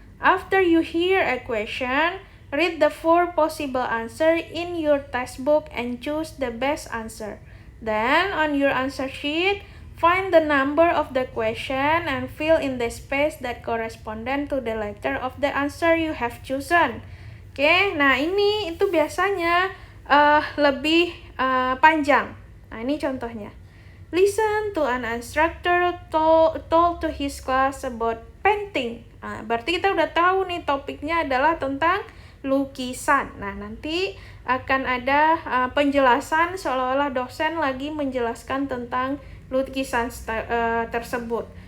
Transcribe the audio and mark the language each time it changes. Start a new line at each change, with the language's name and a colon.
English: After you hear a question, read the 4 possible answers in your textbook and choose the best answer. Then, on your answer sheet, find the number of the question and fill in the space that correspondent to the letter of the answer you have chosen.
Indonesian: Oke, nah ini itu biasanya lebih panjang. Nah, ini contohnya.
English: Listen to an instructor told to his class about painting.
Indonesian: Nah, berarti kita udah tahu nih topiknya adalah tentang lukisan. Nah, nanti akan ada penjelasan seolah-olah dosen lagi menjelaskan tentang lukisan tersebut.